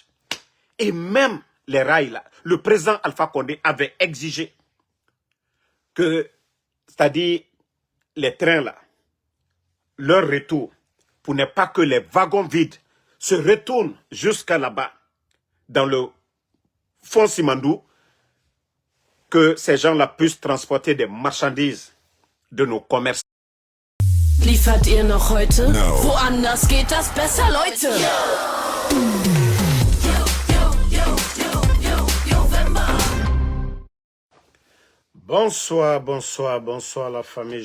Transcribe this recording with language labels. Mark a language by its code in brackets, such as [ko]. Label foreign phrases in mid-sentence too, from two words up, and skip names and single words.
[fr] Et même les rails là, le président Alpha Condé avait exigé que, c'est-à-dire les trains là, leur retour, pour ne pas que les wagons vides se retournent jusqu'à là-bas, dans le fond Simandou, que ces gens-là puissent transporter des marchandises de nos commerces. [de] Liefert ihr noch heute? No. Woanders geht das besser, Leute. [fr] Bonsoir, bonsoir, bonsoir la famille.